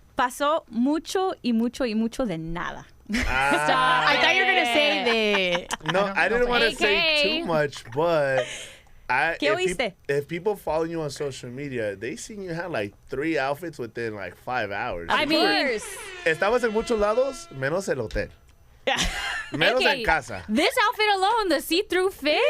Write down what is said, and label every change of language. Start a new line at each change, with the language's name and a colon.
Spanish: Pasó mucho y mucho y mucho de nada.
English: I thought you were gonna say that. No, I didn't want to AK. say too much, but
Spanish: ¿Qué oíste?
English: if people follow you on social media, they seen you had like 3 outfits within like 5 hours. I mean,
Spanish: Estabas en muchos lados, menos el hotel. Menos
English: AK,
Spanish: en casa.
English: this outfit alone, the see-through fit.